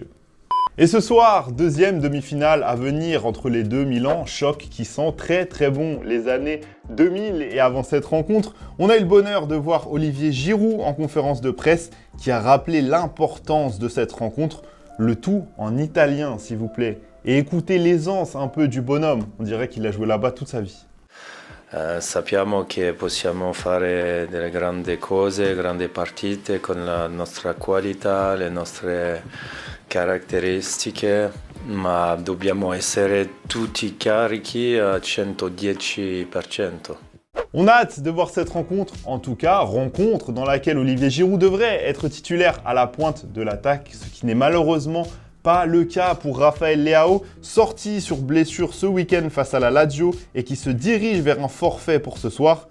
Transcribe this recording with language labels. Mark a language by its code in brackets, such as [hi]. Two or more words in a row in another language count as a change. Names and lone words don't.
[fr] Et ce soir, deuxième demi-finale à venir entre les deux Milan, choc qui sent très très bon les années 2000. Et avant cette rencontre, on a eu le bonheur de voir Olivier Giroud en conférence de presse qui a rappelé l'importance de cette rencontre, le tout en italien s'il vous plaît. Et écoutez l'aisance un peu du bonhomme, on dirait qu'il a joué là-bas toute sa vie. [it] Sappiamo che possiamo fare delle grandi cose, grandi partite con la nostra qualità, le nostre caratteristiche, ma dobbiamo essere tutti carichi al 110%. [fr] On a hâte de voir cette rencontre, en tout cas, rencontre dans laquelle Olivier Giroud devrait être titulaire à la pointe de l'attaque, ce qui n'est malheureusement pas le cas pour Rafael Leao, sorti sur blessure ce week-end face à la Lazio et qui se dirige vers un forfait pour ce soir.